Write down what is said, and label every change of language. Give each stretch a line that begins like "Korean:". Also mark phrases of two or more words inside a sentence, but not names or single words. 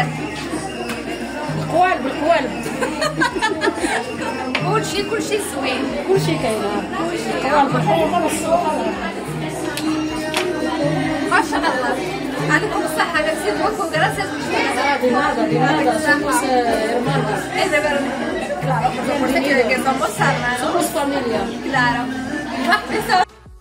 Arabic: بالقوالب بالقوالب كلشي زوين كلشي كاين قوالب بالحومة والصوص ما شاء الله. عندكم الصحة
French: merci beaucoup
Arabic: gracias.
Spanish: De nada, somos hermanas. Es de verdad. Claro, porque somos hermanas. Somos familia. Claro.